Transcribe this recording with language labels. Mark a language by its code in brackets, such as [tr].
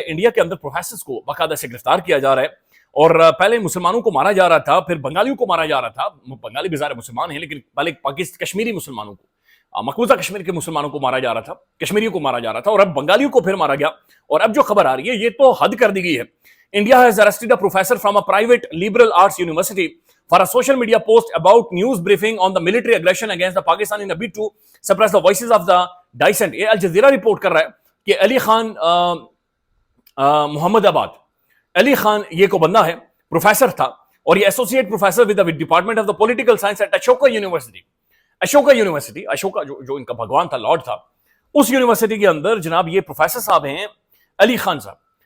[hi] India के अंदर professors को बाकायदा से गिरफ्तार किया जा रहा है, और पहले मुसलमानों को मारा जा रहा था, फिर बंगालियों को मारा जा रहा था। बंगाली बेचारे मुसलमान हैं, लेकिन पहले कश्मीरी मुसलमानों को, मकबूजा कश्मीर के मुसलमानों को मारा जा रहा था, कश्मीरियों को मारा जा रहा था, और अब बंगालियों को फिर मारा गया। और अब जो खबर आ रही है, ये तो हद कर दी गई है। [en] India has arrested a professor from a private liberal arts university for a social media post about news briefing on the military aggression against the Pakistan in a bid to suppress the voices of the dissent. [hi] ये Al Jazeera report कर रहा है कि अली खान मोहम्मदाबाद, अली खान ये को बंदा है, professor था, और ये [en] Associate professor with the department of the political science at Ashoka university. [hi] Ashoka जो इनका भगवान था, लॉर्ड था, उस यूनिवर्सिटी के अंदर जनाब ये प्रोफेसर साहब हैं अली खान साहब।